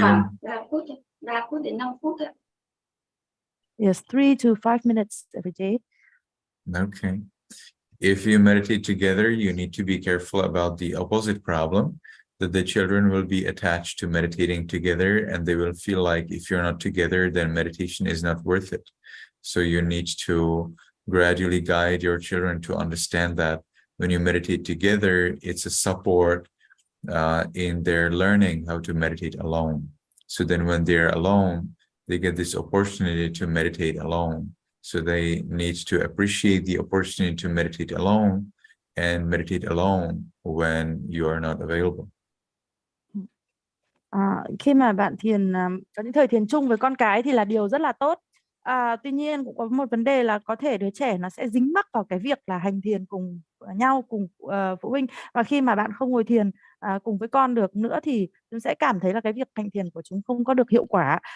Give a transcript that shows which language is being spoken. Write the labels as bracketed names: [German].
[Vietnamese] khoảng 3 phút đến 5 phút thôi. [English] Yes, 3 to 5 minutes every day. Okay. If you meditate together, you need to be careful about the opposite problem, that the children will be attached to meditating together and they will feel like if you're not together, then meditation is not worth it. So you need to gradually guide your children to understand that when you meditate together, it's a support in their learning how to meditate alone. So then when they're alone, they get this opportunity to meditate alone. So they need to appreciate the opportunity to meditate alone and meditate alone when you are not available. [Vietnamese] Khi mà bạn thiền, có những thời thiền chung với con cái thì là điều rất là tốt. Tuy nhiên cũng có một vấn đề là có thể đứa trẻ nó sẽ dính mắc vào cái việc là hành thiền cùng nhau, cùng phụ huynh. Và khi mà bạn không ngồi thiền cùng với con được nữa thì chúng sẽ cảm thấy là cái việc hành thiền của chúng không có được hiệu quả.